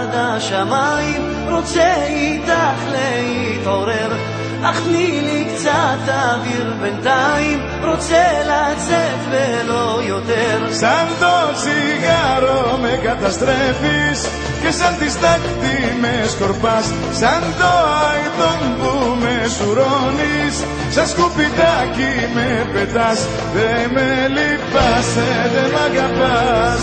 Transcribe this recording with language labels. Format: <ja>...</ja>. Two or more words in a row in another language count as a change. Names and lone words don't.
<he>השמיים, רוצה איתך להתעורר, אך תני לי קצת אוויר בינתיים, רוצה לצאת ולא יותר.</he> <el>Σαν το τσιγάρο με καταστρέφεις και σαν τη στάχτη με σκορπάς, σαν το αηδόν που με σουρώνεις, σαν σκουπιδάκι με πετάς, δε με λυπάσαι, δε μ' αγαπάς.</el>